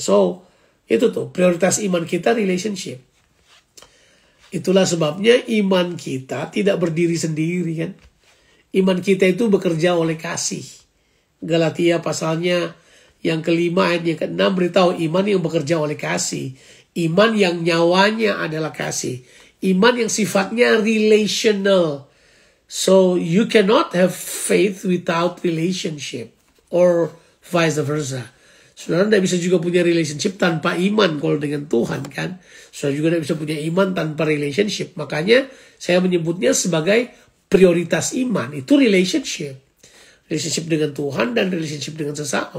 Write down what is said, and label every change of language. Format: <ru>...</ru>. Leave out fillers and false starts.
<id>So itu tuh prioritas iman kita, relationship. Itulah sebabnya iman kita tidak berdiri sendiri kan. Iman kita itu bekerja oleh kasih. Galatia pasalnya yang kelima ayat yang ke-6 beritahu iman yang bekerja oleh kasih. Iman yang nyawanya adalah kasih. Iman yang sifatnya relational.</id> <en>So you cannot have faith without relationship. Or vice versa.</en> <id>Saudara tidak bisa juga punya relationship tanpa iman kalau dengan Tuhan kan. Saudara juga tidak bisa punya iman tanpa relationship. Makanya saya menyebutnya sebagai prioritas iman. Itu relationship. Relationship dengan Tuhan dan relationship dengan sesama.</id>